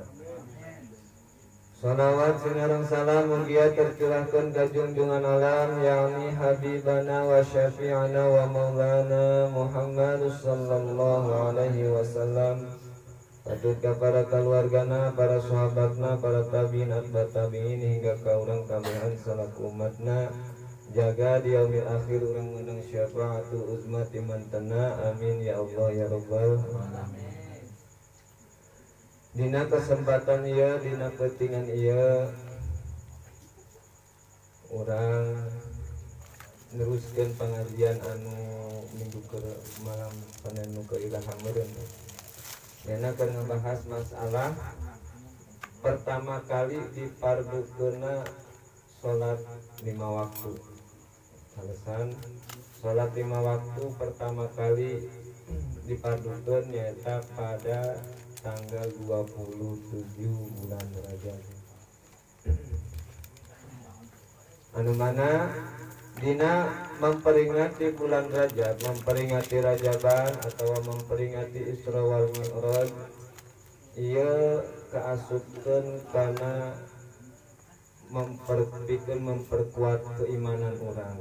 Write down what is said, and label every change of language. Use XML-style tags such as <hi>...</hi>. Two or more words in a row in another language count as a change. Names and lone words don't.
<su>Salawat sinareng salam mugia tercurahkeun ka junjungan alam yakni</su> <ar>حبيبنا وشفيعنا ومولانا</ar> <su>Muhammad</su> <ar>صلى الله عليه وسلم.</ar> <su>Patut ka para keluargana, para sahabatna, para</su> <ar>التابعين أتباع التابعين</ar> <su>hingga ka urang kabehan salaku umatna. Jaga di</su> <ar>اليوم الآخر</ar> <su>urang meunang</su> <ar>الشفاعة العظمى</ar> <su>timantena.</su> <ar>آمين يا الله يا رب العالمين.</ar> <su>Dina kesempatan ieu, dina pentingan ieu, urang neruskeun pengajian anu minggu ke malam panenu ke ilaham meureun. Yana keur ngebahas masalah pertama kali dipardukeunna salat 5 waktu. Alasan salat 5 waktu pertama kali dipardukeun nyaeta pada tanggal 27 bulan Rajab. Anu mana dina memperingati bulan Rajab, memperingati Rajaban atau memperingati Isra wal Mi'raj, ieu kaasupkeun kana memperkuat keimanan urang.</su>